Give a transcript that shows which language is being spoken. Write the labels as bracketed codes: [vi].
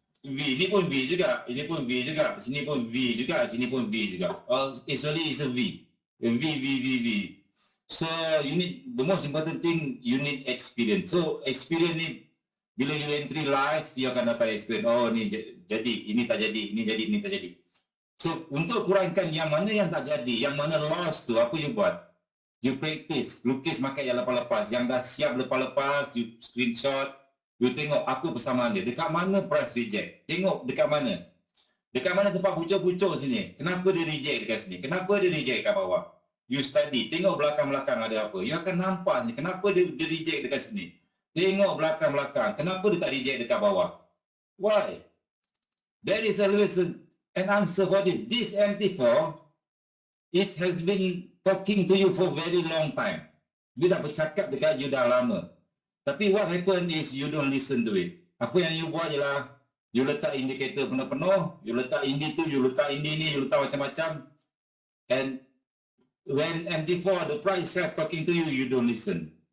[ms] V, ni pun V juga, ini pun V juga, sini pun V juga, sini pun V juga. [en] Actually it's a V. V. So you need, the most important thing, you need experience. [ms] So experience ni, bila you entry live, you akan dapat experience. Oh ni jadi, ini tak jadi, ini jadi, ini tak jadi. So untuk kurangkan yang mana yang tak jadi, yang mana lost tu, apa you buat? You practice, lukis pakai yang lepas-lepas, yang dah siap lepas-lepas, you screenshot. You tengok apa persamaan dia. Dekat mana price reject? Tengok dekat mana. Dekat mana tempat pucuk-pucuk sini. Kenapa dia reject dekat sini? Kenapa dia reject kat bawah? You study. Tengok belakang-belakang ada apa. You akan nampak ni. Kenapa dia reject dekat sini? Tengok belakang-belakang. Kenapa dia tak reject dekat bawah? Why? [en] There is always an answer for this. This MT4 has been talking to you for very long time. [ms] Dia dah bercakap dekat you dah lama. Tapi [en] what happen is you don't listen to it. [ms] Apa yang you buat ialah you letak indikator penuh-penuh, you letak indi tu, you letak indi ni, you letak macam-macam. [en] And when MT4, the price start talking to you, you don't listen.